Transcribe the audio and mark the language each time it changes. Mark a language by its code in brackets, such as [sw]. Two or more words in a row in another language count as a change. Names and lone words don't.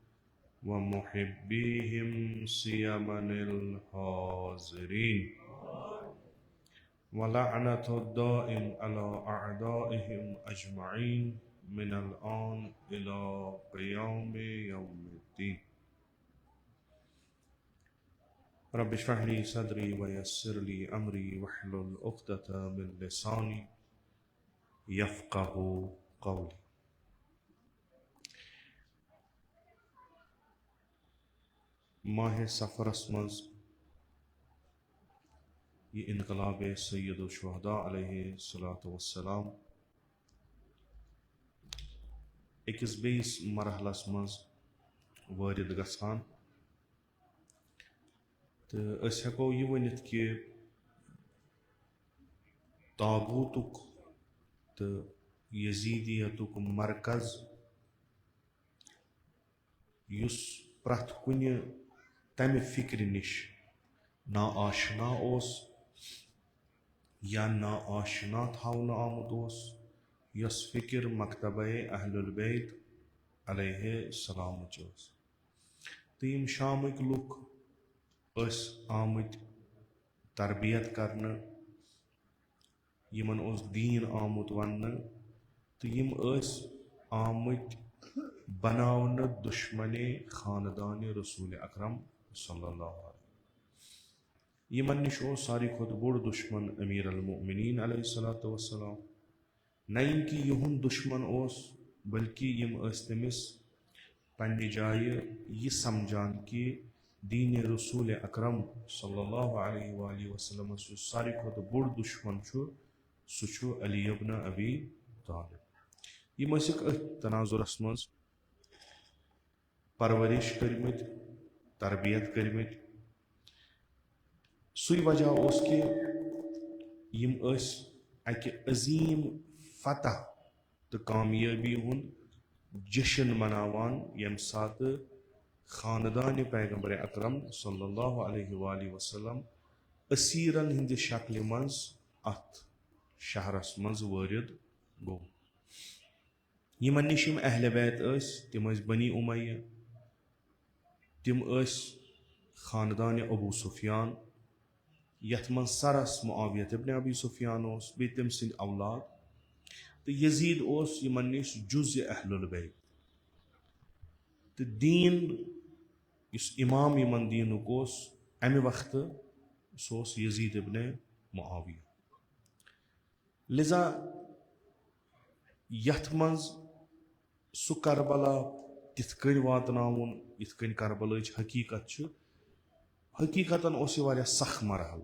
[ar] ومحبيهم سيما الحاضرين، ولعنة الدائم على أعدائهم أجمعين من الآن إلى قيام يوم الدين. رب اشرح لي صدري ويسر لي أمري واحلل عقدة من لساني يفقه قولي. [ks] ماہ سفرس منز یہ انقلاب سید الشہداء [ar] علیہ الصلاۃ والسلام [ks] اکس بیس مرحلس منز وارد گژھان، تو اس ہیکو یہ ونتھ کہ طاغوتک تو یزیدیتک مرکز یس پرٛٮ۪تھ کُنہِ تمہِ فکرِ نش نا آشنا اوس یا نا آشنا تھاونہٕ آمُت اوس، یس فکر مکتبہ اہل البیت [ar] علیہ السلام [ks] ٲس، تہٕ یِم شامٕکۍ لُکھ ٲسۍ آمٕتۍ تربیت کرنہٕ، یِمن اوس دیٖن آمُت وننہٕ، تہٕ یِم ٲسۍ آمٕتۍ بناونہٕ دشمنے خاندان رسول اکرم [ar] صلی اللہ علیہ وسلم۔ [ks] یمن نش اوس ساروی کھۄتہٕ بوٚڑ دشمن امیر المؤمنین [ar] علیہ الصلوۃ والسلام، [ks] نہ یم کہ یہُنٛد دشمن اوس بلکہ یم ٲسۍ تٔمِس پننہِ جایہِ یہِ سمجھان کہ دین رسول اکرم [ar] صلی اللہ علیہ وآلہ وسلم [ks] یُس ساروی کھۄتہٕ بوٚڑ دشمن چھُ سُہ چھُ علی ابن ابی طالب۔ یم ٲسِکھ أتھۍ تناظرس منٛز پرورش کٔرمٕتۍ، تربیت کٔرمٕتۍ۔ سُے وجہ اوس کہ یم ٲسۍ اکہِ عظیٖم فتح تہٕ کامیٲبی ہُنٛد جشن مناوان ییٚمہِ ساتہٕ خاندان پیغمبر اکرم [ar] صلی اللہ علیہ وآلہ وسلم [ks] اسیرن ہٕنٛدِ شکلہِ منٛز اتھ شہرس منٛز وٲرد گوٚو۔ یمن نش یم اہل بیت ٲسۍ تِم ٲسۍ بنی امیہ، تِم ٲسۍ خاندان ابو سفیان، یتھ منٛز سرس معاویہ ابن ابی سفیان اوس، بیٚیہِ تٔمۍ سٕنٛدۍ اولاد، تہٕ یزید اوس یمن نش جزء اہل البیت، تہٕ دیٖن یُس امام یمن دیٖنُک اوس امہِ وقتہٕ سُہ اوس یزید ابن معاویہ۔ لذا یتھ منٛز سُہ کربلا تِتھ کٔنۍ واتناوُن یِتھ کٔنۍ کربلٕچ حقیٖقت چھِ، حقیٖقتاً اوس یہِ واریاہ سخ مرحل۔